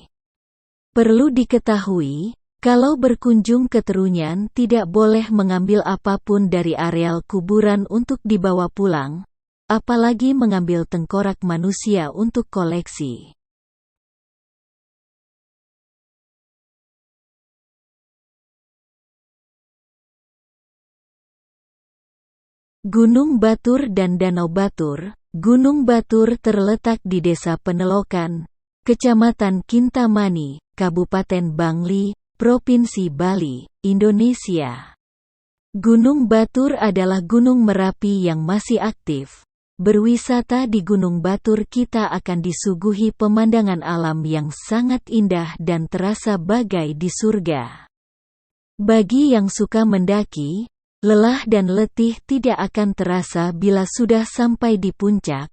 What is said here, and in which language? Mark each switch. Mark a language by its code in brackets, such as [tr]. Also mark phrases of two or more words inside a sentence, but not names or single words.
[id] Perlu diketahui, kalau berkunjung ke Terunyan tidak boleh mengambil apapun dari areal kuburan untuk dibawa pulang, apalagi mengambil tengkorak manusia untuk koleksi. Gunung Batur dan Danau Batur. Gunung Batur terletak di Desa Penelokan, Kecamatan Kintamani, Kabupaten Bangli, Provinsi Bali, Indonesia. Gunung Batur adalah gunung Merapi yang masih aktif. Berwisata di Gunung Batur kita akan disuguhi pemandangan alam yang sangat indah dan terasa bagai di surga. Bagi yang suka mendaki, lelah dan letih tidak akan terasa bila sudah sampai di puncak.